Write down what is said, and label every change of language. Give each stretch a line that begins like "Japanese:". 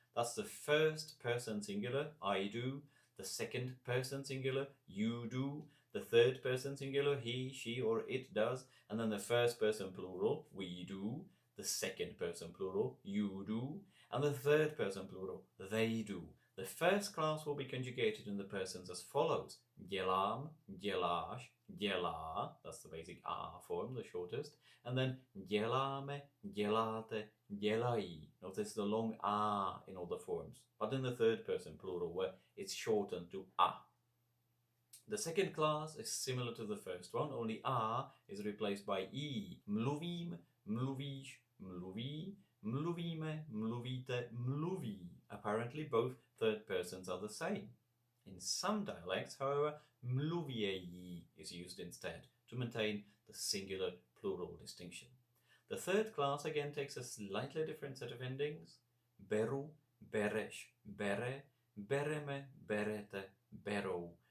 English: That's the first person singular, I do, the second person singular, you do, the third person singular, he, she, or it does, and then the first person plural, we do, the second person plural, you do, and the third person plural, they do. The first class will be conjugated in the persons as follows.
Czech: Dělám, děláš, dělá,
English: that's the basic A form, the shortest, and then
Czech: děláme, děláte, dělají.
English: Notice the long A in all the forms, but in the third person plural where it's shortened to A. The second class is similar to the first one, only A is replaced by E.
Czech: Mluvím, mluvíš, mluví, mluvíme, mluvíte, mluví.
English: Apparently both third persons are the same. In some dialects, however, mluvějí is used instead to maintain the singular plural distinction. The third class again takes a slightly different set of endings.
Czech: Beru, bereš, bere, bereme, berete, berou.